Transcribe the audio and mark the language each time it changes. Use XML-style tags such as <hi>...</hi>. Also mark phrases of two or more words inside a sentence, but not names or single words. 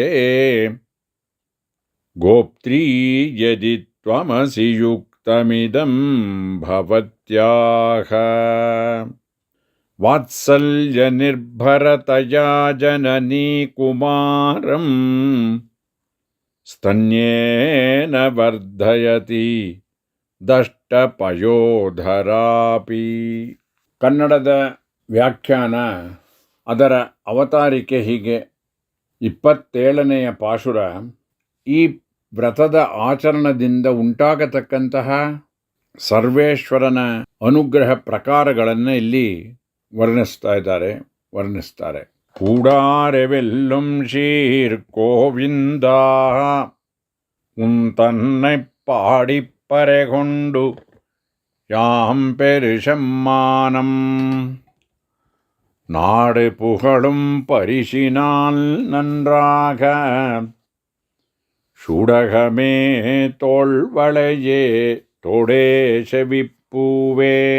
<sa>कोप्त्री यदि त्वमसि युक्तमिदं भवत्याह वात्सल्य निर्भरतया जननी कुमारम् स्तन्येन वर्धयति दष्टपयोधरापि.</sa> <kn>ಕನ್ನಡದ ವ್ಯಾಖ್ಯಾನ, ಅದರ ಅವತಾರಿಕೆ ಹೀಗೆ. 27ನೆಯ ಪಾಶುರ ಈ ವ್ರತದ ಆಚರಣದಿಂದ ಉಂಟಾಗತಕ್ಕಂತಹ ಸರ್ವೇಶ್ವರನ ಅನುಗ್ರಹ ಪ್ರಕಾರಗಳನ್ನು ಇಲ್ಲಿ ವರ್ಣಿಸ್ತಾರೆ.</kn> <ta>கூடாரெவெல்லும் சீர் கோவிந்தா உந்தன்னை பாடிப்பறை கொண்டு யாம் பெருசம்மானம் நாடு புகழும் பரிசினால் நன்றாக சுடகமே தோள்வளையே தொடே செவிப்பூவே</ta>